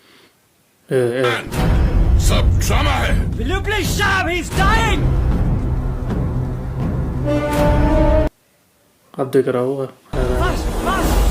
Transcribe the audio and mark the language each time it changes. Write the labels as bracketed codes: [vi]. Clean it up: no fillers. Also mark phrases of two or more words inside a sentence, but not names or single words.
[hi] सब ड्रामा है. [en] Will you please stop? He's dying. [hi] अब देख रहा होगा। [en] Fast, fast.